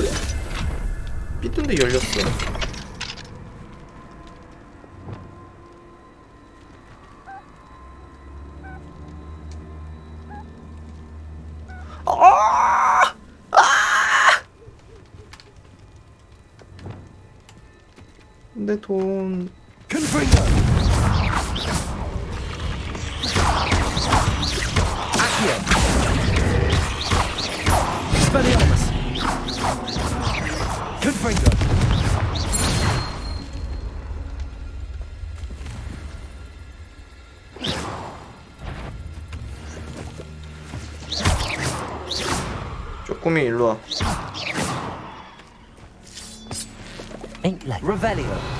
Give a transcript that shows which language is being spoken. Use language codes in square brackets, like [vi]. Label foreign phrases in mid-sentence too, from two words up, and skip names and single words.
[ko] 삐뚤인데 열렸어. 아! 아! 내 돈. Accio. Expelliarmus. Confringo. 쪼꼬미 일로와. Revelio.